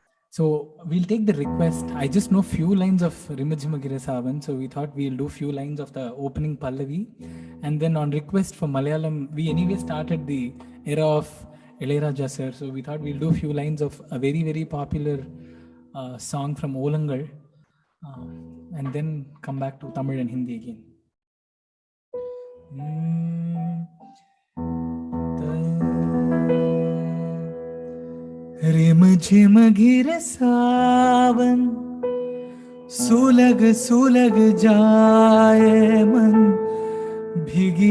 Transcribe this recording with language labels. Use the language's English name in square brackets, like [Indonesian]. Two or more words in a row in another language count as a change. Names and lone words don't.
[English] So we'll take the request. I just know few lines of Rimajimagire Savan, so we thought we'll do few lines of the opening Pallavi, and then on request for Malayalam, we anyway started the era of Ilayaraja sir, so we thought we'll do few lines of a very very popular song from Olangal, and then come back to Tamil and Hindi again. [Hindi] रिम झिम गिर सावन सुलग सुलग जाए मन भीगी